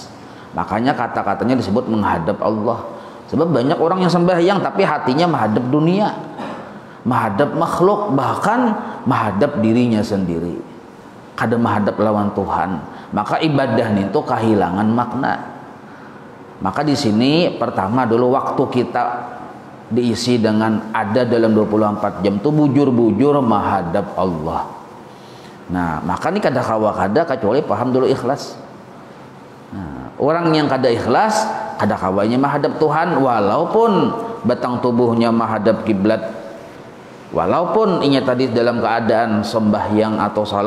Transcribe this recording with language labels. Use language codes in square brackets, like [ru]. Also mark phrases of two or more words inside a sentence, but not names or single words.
[id] Makanya kata-katanya disebut menghadap Allah. Sebab banyak orang yang sembahyang tapi hatinya menghadap dunia, menghadap makhluk, bahkan menghadap dirinya sendiri. [bjn] Kada [id] menghadap lawan Tuhan. [bjn] Maka ibadah itu kehilangan makna. [id] Maka di sini pertama dulu waktu kita diisi dengan ada dalam 24 jam itu bujur-bujur menghadap Allah. [bjn] Nah, maka ini kada kawa kada kecuali paham dulu ikhlas. Nah, orang yang kada ikhlas kada kawanya menghadap Tuhan walaupun batang tubuhnya menghadap kiblat, walaupun inya tadi dalam keadaan sembahyang atau salat.